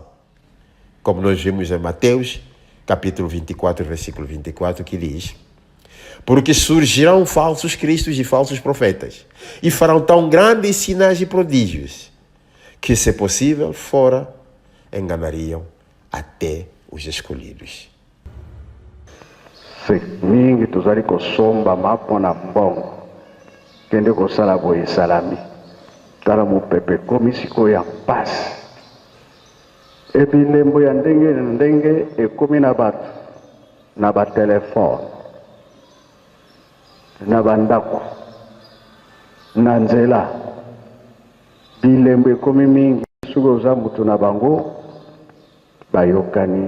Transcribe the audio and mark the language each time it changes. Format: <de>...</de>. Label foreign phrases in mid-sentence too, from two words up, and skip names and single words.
<pt>Como nós vimos em Mateus, capítulo 24, versículo 24, que diz: porque surgirão falsos cristos e falsos profetas, e farão tão grandes sinais e prodígios, que, se possível, fora, enganariam até os escolhidos.</pt> <ln>Se mingi tuzali kosomba mapona mbongo kende kosala boye salami tala mopepe komi sikoyo ya mpasi ebilembo ya ndenge na ndenge ekomi na bato na batelefone na bandako na nzela bilembo ekomi mingi soki oza moto na bango bayokani.</ln>